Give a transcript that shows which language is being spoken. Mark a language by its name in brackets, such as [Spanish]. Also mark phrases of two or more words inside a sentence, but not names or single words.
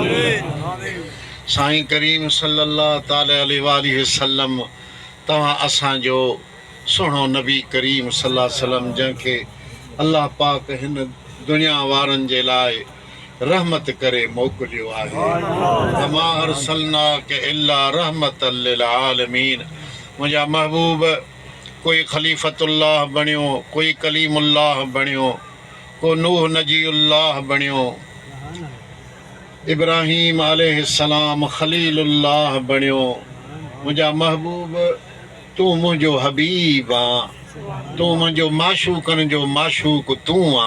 [Sindhi] साईं करीम [Arabic] صلى الله تعالى عليه وسلم [Sindhi] तव्हां असांजो सुहिणो नबी करीम [Arabic] صلى الله عليه وسلم [Sindhi] जंहिंखे अल्लाह पाक हिन दुनिया वारनि जे लाइ रहमत करे मोकिलियो आहे। [Arabic] وما أرسلناك إلا رحمة للعالمين. [Sindhi] मुंहिंजा महबूब कोई ख़लीफ़तुल्लाह बणियो, कोई कलीमुल्लाह बणियो, को नूह नजीउल्लाह बणियो, इब्राहीम अलैहिस्सलाम ख़लीलुल्लाह बणियो। मुंहिंजा महबूब तूं मुंहिंजो हबीब आं, तूं मुंहिंजो माशूकनि जो माशूक तूं आं।